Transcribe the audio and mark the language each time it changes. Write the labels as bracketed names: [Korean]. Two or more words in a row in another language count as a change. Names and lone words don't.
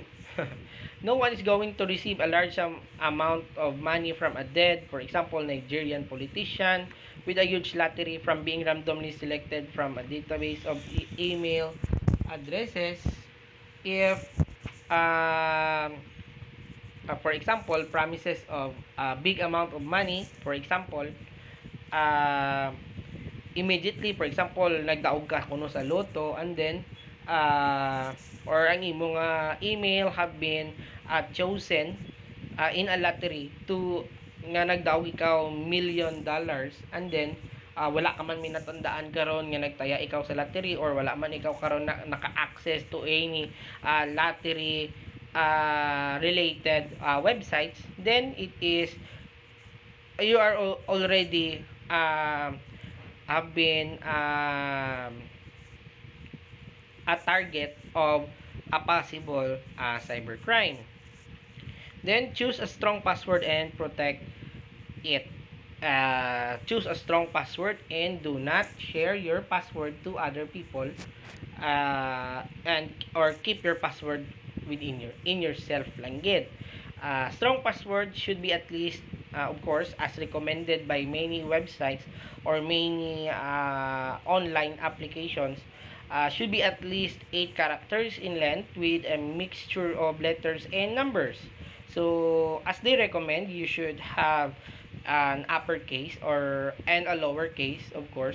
[English] No one is going to receive a large amount of money from a dead, for example, Nigerian politician, with a huge lottery from being randomly selected from a database of email addresses. If, for example, promises of a big amount of money, for example, uh, immediately, for example, [Hiligaynon] nagdaog ka kuno sa loto, [English] and then or [Hiligaynon] ang imong email [English] have been chosen in a lottery to [Hiligaynon] nga nagdaog ikaw [English] $1,000,000, and then [Hiligaynon] wala ka man minatandaan karon nga nagtaya ikaw sa lottery, [English] or [Hiligaynon] wala man ikaw karon naka-access [English] to any lottery related websites, then it is you are already have been a target of a possible cybercrime. Then choose a strong password and protect it. Choose a strong password and do not share your password to other people, and or keep your password within in yourself [Hiligaynon] lang gid. [English] Strong password should be at least, of course, as recommended by many websites or many online applications, should be at least 8 characters in length with a mixture of letters and numbers. So, as they recommend, you should have an uppercase or and a lowercase, of course.